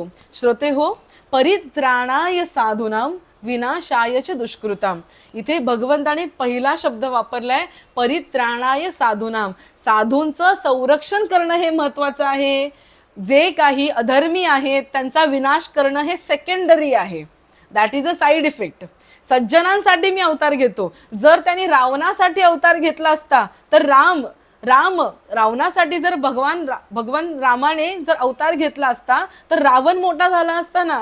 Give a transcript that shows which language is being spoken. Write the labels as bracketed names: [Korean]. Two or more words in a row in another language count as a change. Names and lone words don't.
[Marathi] श्रोते हो, [Sanskrit] परित्राणाय साधूनां विनाशाय च दुष्कृतां. [Marathi] इथे भगवंताने पहिला शब्द वापरलाय, [Sanskrit] परित्राणाय साधूनां. [Marathi] साधूंचं संरक्षण करणं हे महत्वाचं आहे. जे काही अधर्मी आहेत त्यांचा विनाश करणं हे सेकंडरी आहे, [English] that is a side effect. [Marathi] सज्जनांसाठी मी अवतार घेतो. जर त्यांनी रावणासाठी अवतार घेतला असता तर रावणासाठी जर भगवान रामाने जर अवतार घेतला असता तर रावण मोठा झाला असता ना.